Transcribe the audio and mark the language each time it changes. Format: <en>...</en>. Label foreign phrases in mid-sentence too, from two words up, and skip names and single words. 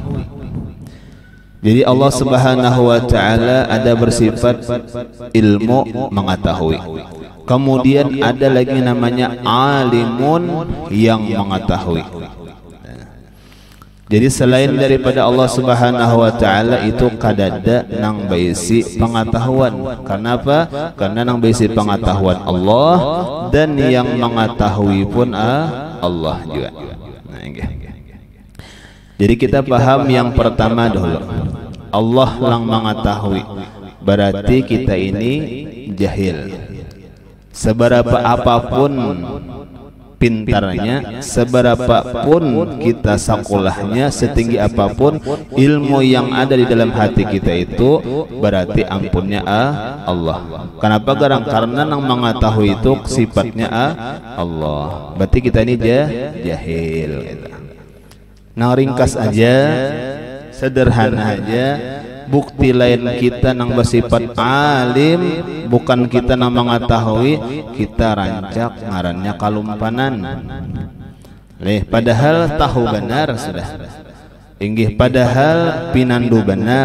<id>Jadi Allah</id> <ar>سبحانه وتعالى</ar> <id>ada bersifat ilmu, mengetahui. Kemudian ada lagi namanya alimun, yang mengetahui. Jadi selain daripada Allah</id> <ar>سبحانه وتعالى</ar> <id>itu kadada nang baisi pengetahuan. Kenapa? Karena nang baisi pengetahuan Allah, dan yang mengetahui pun Allah juga. Jadi kita paham yang pertama dulu, Allah yang mengetahui, berarti kita ini jahil. Seberapa apapun pintarnya, seberapa pun kita sekolahnya, setinggi apapun ilmu yang ada di dalam hati kita itu, berarti ampunnya Allah. Kenapa? Karena yang mengetahui itu sifatnya Allah. Berarti kita ini jahil. Nah, ringkas aja, sederhana aja, bukti lain kita nang bersifat alim, bukan kita nang mengetahui, kita rancak ngarannya kalumpanan.</id> <bjn>Padahal tahu benar sudah. Inggih padahal pinandu benar.</bjn>